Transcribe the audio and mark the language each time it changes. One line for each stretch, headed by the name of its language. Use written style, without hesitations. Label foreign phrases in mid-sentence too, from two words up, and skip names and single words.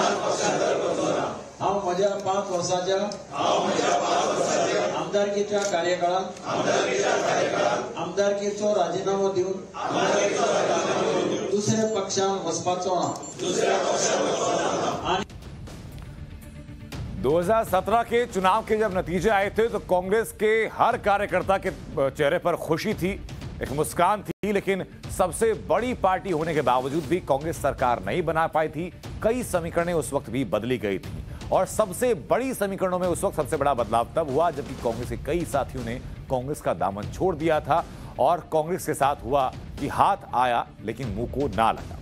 Konkani: हांव म्हज्या 5 वर्सांच्या आमदारकीच्या कार्यकाळात आमदारकीचो राजीनामो दिवन दुसऱ्या पक्षांत वचपाचो ना।
Hindi: 2017 के चुनाव के जब नतीजे आए थे तो कांग्रेस के हर कार्यकर्ता के चेहरे पर खुशी थी, एक मुस्कान थी। लेकिन सबसे बड़ी पार्टी होने के बावजूद भी कांग्रेस सरकार नहीं बना पाई थी। कई समीकरणें उस वक्त भी बदली गई थी और सबसे बड़ी समीकरणों में उस वक्त सबसे बड़ा बदलाव तब हुआ जबकि कांग्रेस के कई साथियों ने कांग्रेस का दामन छोड़ दिया था और कांग्रेस के साथ हुआ कि हाथ आया लेकिन मुंह को ना लगा।